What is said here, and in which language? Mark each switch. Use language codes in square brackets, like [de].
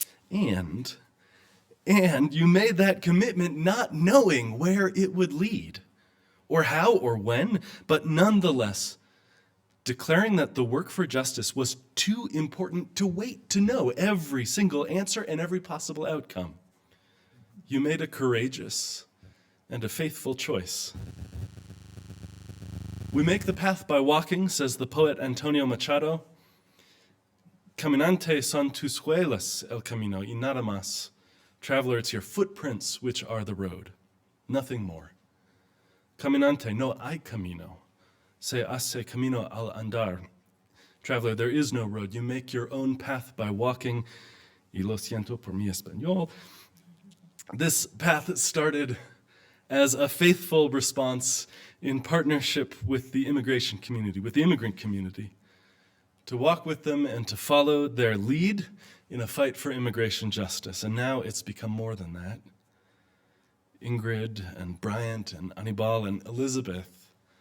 [en] And you made that commitment not knowing where it would lead, or how or when, but nonetheless declaring that the work for justice was too important to wait to know every single answer and every possible outcome. You made a courageous and a faithful choice. We make the path by walking, says the poet Antonio Machado. [es] Caminante son tus huellas el camino y nada más. [en] Traveler, it's your footprints which are the road, nothing more. [es] Caminante, no hay camino. Se hace camino al andar. [en] Traveler, there is no road. You make your own path by walking. [es] Y lo siento por mi español. [en] This path started as a faithful response in partnership with the immigration community, with the immigrant community, to walk with them and to follow their lead in a fight for immigration justice. And now it's become more than that. Ingrid and Bryant and Anibal and Elizabeth